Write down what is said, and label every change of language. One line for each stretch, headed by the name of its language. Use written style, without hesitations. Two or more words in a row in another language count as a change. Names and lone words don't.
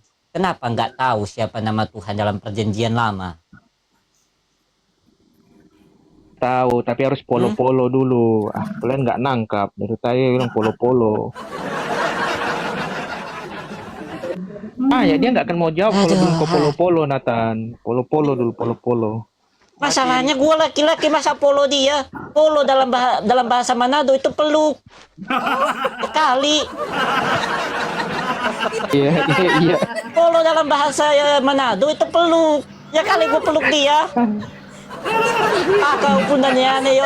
Indonesian: Kenapa nggak tahu siapa nama Tuhan dalam perjanjian lama? Tahu, tapi harus polo-polo dulu. Kalian nggak nangkap. Dari saya bilang polo-polo. Ya dia nggak akan mau jawab kalau belum kau polo-polo, Nathan. Polo-polo dulu, polo-polo. Masalahnya gue laki-laki masa polo dia. Polo dalam bahasa Manado itu peluk. Kali. Iya. Polo dalam bahasa Manado itu peluk. Ya kali gue peluk dia. Kau pun dan ya Yot.